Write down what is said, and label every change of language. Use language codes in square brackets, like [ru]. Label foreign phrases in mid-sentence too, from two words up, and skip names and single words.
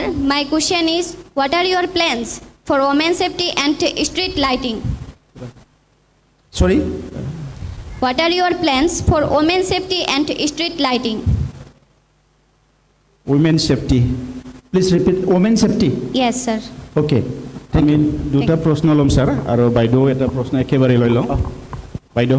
[en] My question is, what are your plans for women safety and street lighting? Sorry? What are your plans for women safety and street lighting? Women safety. Please repeat. Women safety. Yes sir. Okay. [as] আমি দুটা প্ৰশ্ন ল'ম ছাৰ আৰু বাইদেউ এটা প্ৰশ্ন একেবাৰে লৈ লওঁ বাইদেউ